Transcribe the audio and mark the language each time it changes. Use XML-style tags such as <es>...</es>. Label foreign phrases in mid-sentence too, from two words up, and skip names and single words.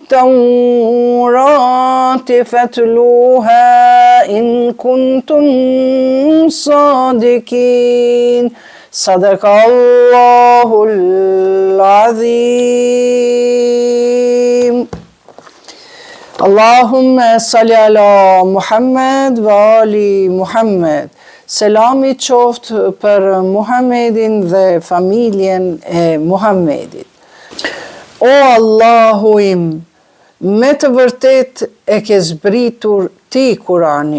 <ar>بالتوراة فاتلوها إن كنتم صادقين صدق الله العظيم اللهم صل على محمد وآل محمد.</ar> <sq>Selami qoftë për Muhammedin dhe familjen e Muhammedit. O Allahu im, me të vërtet e ke zbritur ti Kuranin.</sq>